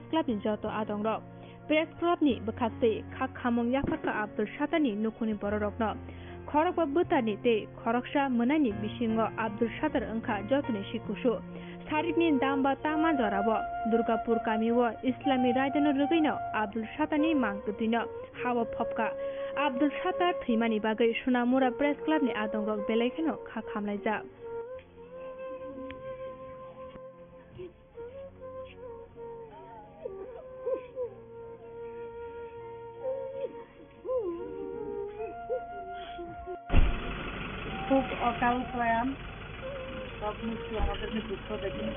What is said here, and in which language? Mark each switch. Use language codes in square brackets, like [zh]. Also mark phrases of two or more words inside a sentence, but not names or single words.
[trp] Club ni joto adongrok Press Club ni bakhaste khak khamong Yafarka Abdul Satani nukhuni bororokno Khorok babutani te khoroksa manani bisingo Abdul Sattar angkha jotoni sikushu Sarikni damba tama jorabo Durgapur kamiwo Islami raidano rugaino Abdul Satani mangkuthino hawa phopka Abdul Sattar thimani bagai Sunamura Press Club ni adongrok belaikeno khak khamlaija [bn] খুব অকাল প্রয়াণ সব মৃত্যু আমাদেরকে দুঃখ দেয়, কিন্তু